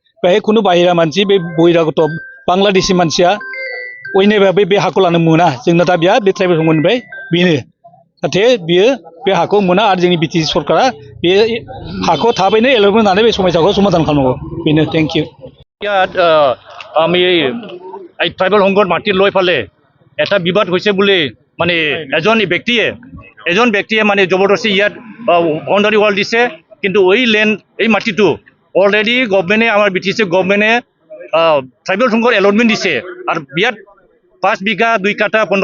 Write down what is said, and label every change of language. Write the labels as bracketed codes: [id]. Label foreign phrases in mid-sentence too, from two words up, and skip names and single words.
[brx] बेहाय खुनु बाहेरा मानसि बे बहिरागत बांलादेशि मानसिया अयनायबा बे हाखौ लानो मोना जोंना दा बिया बे ट्राइबेल संघनिफ्राय बेनो जाहाथे बियो बे हाखौ मोना आरो जोंनि बिटिसि सरकारा बे हाखौ थाबैनो एल'टमेन्ट होनानै बे समस्याखौ समाधान खालामनांगौ बेनो [en] thank you [as] ইয়াত আমি এই ট্ৰাইবেল সংঘৰ মাটি লৈ ফালে এটা বিবাদ হৈছে বুলি মানে এজন ব্যক্তিয়ে মানে জবৰদস্তি ইয়াত [en] boundary wall [as] দিছে কিন্তু এই মাটিটো অলৰেডি গভৰ্ণমেণ্টে আমাৰ BTC গভৰ্ণমেণ্টে ট্ৰাইবেল সংঘৰ এলটমেণ্ট দিছে আৰু ইয়াত 5 বিঘা 2 কাঠা 15